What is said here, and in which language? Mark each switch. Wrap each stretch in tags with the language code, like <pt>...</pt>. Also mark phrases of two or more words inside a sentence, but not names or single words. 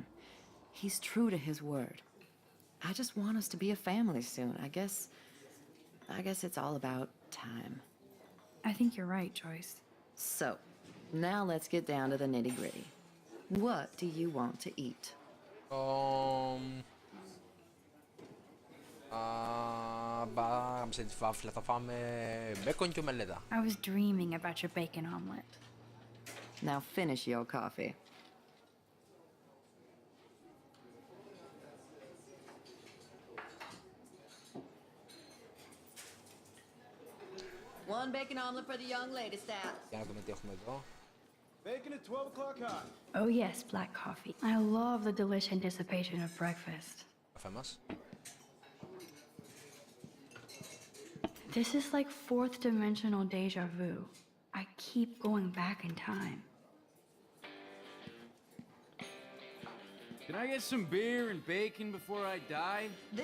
<en>He's true to his word. I just want us to be a family soon. I guess it's all about time. I think you're right, Joyce. So, now let's get down to the nitty-gritty. What do you want to eat?</en> <el>Σε τη βάφλα θα φάμε μπέικον και ομελέτα.</el> <en>I was dreaming about your bacon omelet. Now finish your coffee. One bacon omelet for the young lady, staff.</en> <el>Για να δούμε τι έχουμε εδώ.</el> <en>Bacon at 12 o'clock hot. Oh yes, black coffee. I love the delicious anticipation of breakfast.</en> <el>Καφέ μας.</el> <en>This is like fourth dimensional deja vu. I keep going back in time. Can I get some beer and bacon before I die?</en>